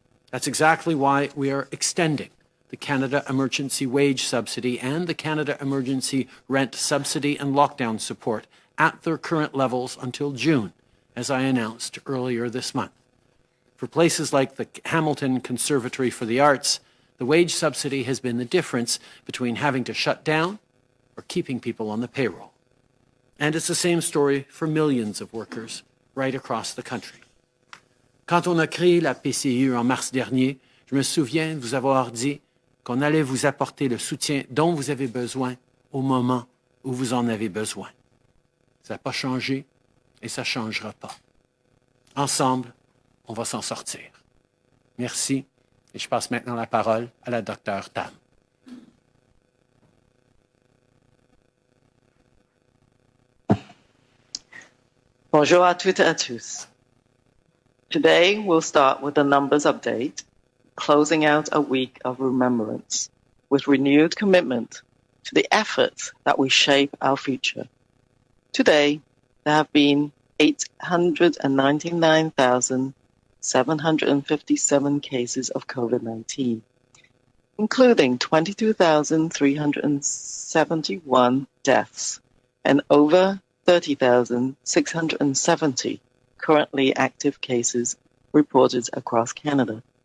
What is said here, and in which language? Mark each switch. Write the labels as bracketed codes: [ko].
[en] That's exactly why we are extending the Canada Emergency Wage Subsidy and the Canada Emergency Rent Subsidy and Lockdown Support at their current levels until June, as I announced earlier this month. For places like the Hamilton Conservatory for the Arts, the wage subsidy has been the difference between having to shut down or keeping people on the payroll. And it's the same story for millions of workers right across the country. [fr] Quand on a créé la PCU en mars dernier, je me souviens de vous avoir dit qu'on allait vous apporter le soutien dont vous avez besoin au moment où vous en avez besoin. Ça n'a pas changé et ça ne changera pas. Ensemble, on va s'en sortir. Merci et je passe maintenant la parole à la Dr. Tam. Bonjour à toutes et à tous. [en] Today, we'll start with a numbers update, closing out a week of remembrance with renewed commitment to the efforts that will shape our future. Today, there have been 899,757 cases of COVID-19, including 22,371 deaths and over 30,670 currently active cases reported across Canada.